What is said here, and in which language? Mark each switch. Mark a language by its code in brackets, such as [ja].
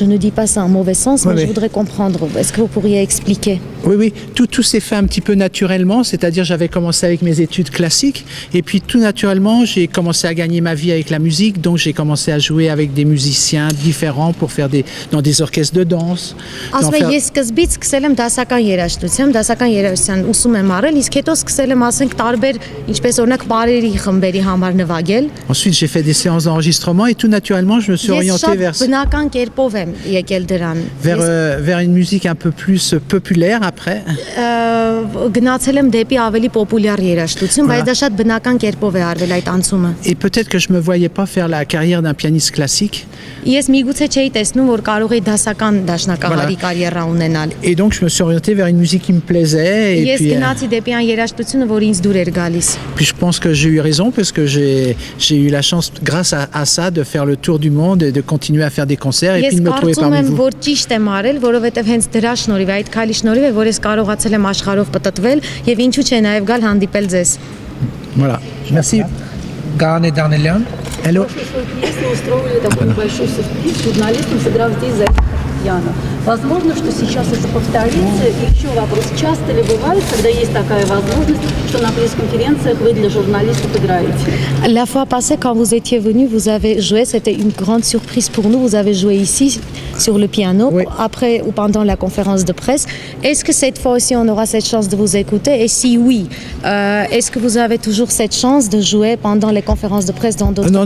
[fr] Je ne dis pas ça en mauvais sens, mais je voudrais comprendre. Est-ce que vous pourriez expliquer? Oui, tout s'est fait un petit peu naturellement, c'est-à-dire j'avais commencé avec mes études classiques et puis tout naturellement j'ai commencé à gagner ma vie avec la musique, donc j'ai commencé à jouer avec des musiciens différents pour faire dans des orchestres de danse. [hy] Ես սկզբից սկսել եմ դասական երաժշտության ուսում եմ արել, իսկ հետո սկսել եմ ասենք տարբեր, ինչպես օրինակ բարերի խմբերի համար նվագել։ [fr] Ensuite j'ai fait des séances d'enregistrement et tout naturellement je me suis orienté [hy] բնական կերպով եմ եկել դրան։ [fr] Vers une musique un peu plus populaire après. [hy] Գնացել եմ դեպի ավելի պոպուլյար երաժշտություն, բայց դա շատ բնական կերպով է արվել այդ անցումը։ [fr] Et peut-être que je me voyais pas faire la carrière d'un pianiste classique. [hy] Ես միգուցե չէի տեսնում, որ կարող էի դասական դաշնակահարի կարիերա ունենալ։ [fr] Et donc je me suis orienté vers une musique qui me plaisait et [hy] Ես գնացի դեպի այն երաժշտությունը, որ ինձ դուր էր գալիս։ [fr] Puis je pense que j'ai eu raison parce que j'ai eu la chance grâce à ça de faire le tour du monde et de continuer à faire des concerts et puis de me trouver parmi vous. [hy] Ես կարծում եմ, որ ճիշտ եմ արել, որովհետև հենց դրա շնորհիվ, այդ քայլի շնորհիվ է, որ ես կարողացել եմ աշխարհով պտտվել եւ ինչու՞ չէ նաև գալ հանդիպել ձեզ։ [fr] Voilà. Merci. [hy] Գանե Դանելյան։ [en] Hello. [ru] Если устроили такой небольшой сюрприз, журналистам сыграв здесь за Яна. Возможно, что сейчас это повторится. И еще вопрос, часто ли бывает, когда есть такая возможность, что на пресс-конференциях вы для журналистов играете? [fr] La fois passée, quand vous étiez venu, vous avez joué, c'était une grande surprise pour nous. Vous avez joué ici, sur le piano, oui. Après ou pendant la conférence de presse. Est-ce que cette fois aussi, on aura cette chance de vous écouter? Et si oui, est-ce que vous avez toujours cette chance de jouer pendant les conférences de presse dans d'autres pays?